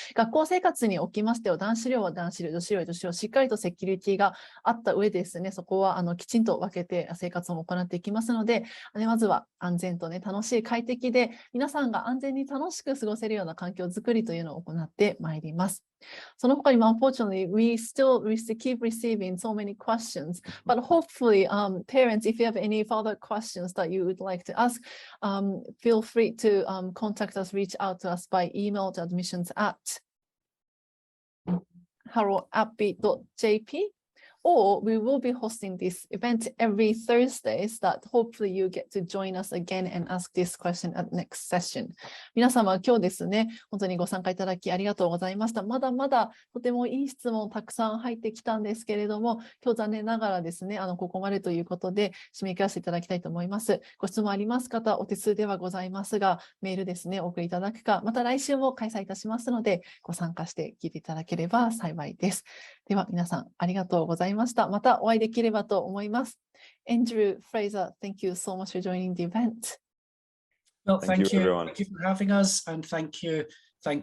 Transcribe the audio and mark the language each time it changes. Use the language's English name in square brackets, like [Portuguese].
[Japanese] 学校生活におきましては、男子寮は男子寮、女子寮は女子寮、しっかりとセキュリティがあった上でですね、そこはきちんと分けて生活を行っていきますので、まずは安全とね、楽しい快適で、皆さんが安全に楽しく過ごせるような環境づくりというのを行ってまいります。その他にも [English] unfortunately, we still keep receiving so many questions, but hopefully, parents, if you have any further questions that you would like to ask, feel free to contact us, reach out to us by email to admissions@harrowappi.jp. Or we will be hosting this event every Thursday so that hopefully you get to join us again and ask this question at next session. [Japanese] 皆様、今日ですね、本当にご参加いただきありがとうございました。まだまだとてもいい質問たくさん入ってきたんですけれども、今日残念ながらですね、ここまでということで締め切らせていただきたいと思います。ご質問あります方、お手数ではございますが、メールですね、お送りいただくか、また来週も開催いたしますので、ご参加して聞いていただければ幸いです。では皆さんありがとうございました。またお会いできればと思います。 [English] Andrew, Fraser, thank you so much for joining the event. Well, thank you. everyone. Thank you for having us, and thank you for your hosting and translating, Jane.